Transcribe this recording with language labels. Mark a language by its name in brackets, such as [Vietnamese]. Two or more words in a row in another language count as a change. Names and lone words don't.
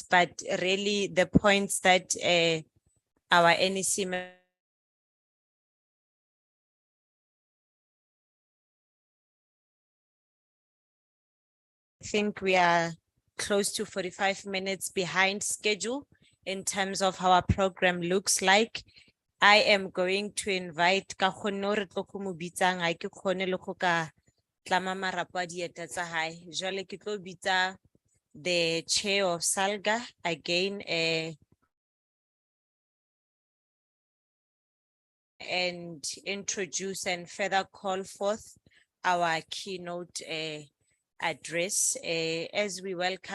[English] But really, the points that our NEC I think we are close to 45 minutes behind schedule in terms of how our program looks like. I am going to invite [Southern Sotho] ka gonne re tlo go mo bitsang ha ke kgone le go ka tlama marapo a dieta tsa hae. Jwale ke tlo bitsa [English] the chair of Salga again and introduce and further call forth our keynote address as we welcome.